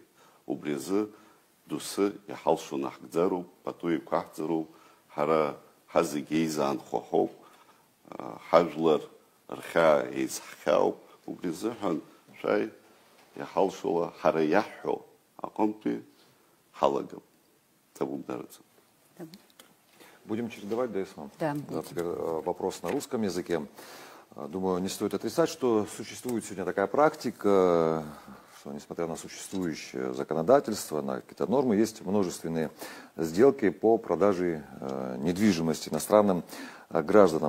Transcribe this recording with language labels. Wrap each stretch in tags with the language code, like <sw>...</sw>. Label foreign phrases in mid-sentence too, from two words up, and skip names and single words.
<ab>Убри азы доусы иҳалшо наҳкӡароуп, пату еиқәаҳҵароуп, ҳара ҳазегьы еизаанхо ҳауп, ҳажәлар рхьаа еизҳхьаауп. Убри азыҳәан шәаи иҳалшола ҳара иаҳҳәо аҟынтәи ҳалагап.</ab> <ru>Будем чередовать, да, Ислам? Да. Теперь вопрос на русском языке. Думаю, не стоит отрицать, что существует сегодня такая практика, что несмотря на существующее законодательство, на какие-то нормы, есть множественные сделки по продаже недвижимости иностранным гражданам.</ru>